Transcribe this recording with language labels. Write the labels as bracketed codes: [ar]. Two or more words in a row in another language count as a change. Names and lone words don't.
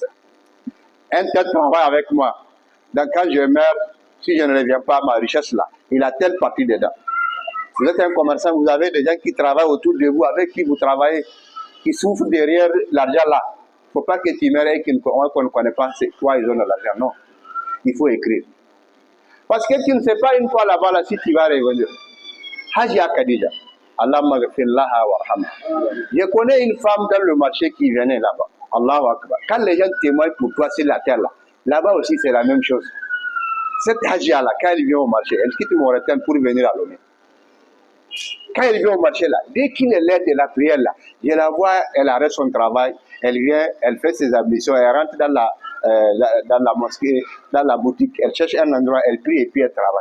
[fr] Un tel travaille avec moi. Donc quand je meurs, si je ne reviens pas à ma richesse là, il a telle partie dedans. Vous êtes un commerçant, vous avez des gens qui travaillent autour de vous, avec qui vous travaillez, qui souffrent derrière l'argent là. Il ne faut pas que tu meurs et qu'on ne connaît pas c'est quoi ils ont de l'argent. Non. Il faut écrire. Parce que tu ne sais pas une fois là-bas là, si tu vas revenir. Hajia Khadija. [ar] الله مغفرلها وارحمها. [fr] Je connais une femme dans le marché qui venait là-bas. [ar] الله أكبر. [fr] Quand les gens témoignent pour toi sur la terre là, là-bas aussi c'est la même chose. Cette Hajia là, quand elle vient au marché, elle quitte Mauritanie pour venir à Lomé. Quand elle vient au marché là, dès qu'il est l'heure de la prière là, je la vois, elle arrête son travail, elle vient, elle fait ses ablutions, elle rentre dans la mosquée, dans la boutique, elle cherche un endroit, elle prie et puis elle travaille.